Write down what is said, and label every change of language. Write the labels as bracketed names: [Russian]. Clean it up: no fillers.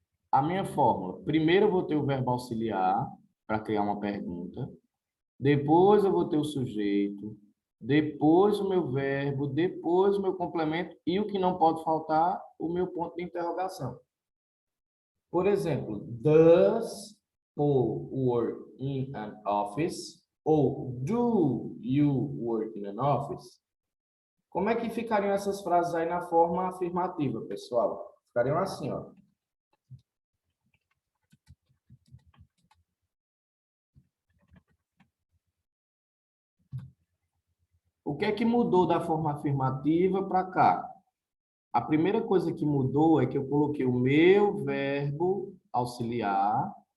[Portuguese] A minha fórmula. Primeiro eu vou ter o verbo auxiliar para criar uma pergunta. Depois eu vou ter o sujeito. Depois o meu verbo. Depois o meu complemento. E o que não pode faltar, o meu ponto de interrogação. Por exemplo, [English] does Paul work in an office? Ou do you work in an office? [Portuguese] Como é que ficariam essas frases aí na forma afirmativa, pessoal? Ficariam assim, ó. O que é que mudou da forma afirmativa para cá? A primeira coisa que mudou é que eu coloquei o meu verbo auxiliar.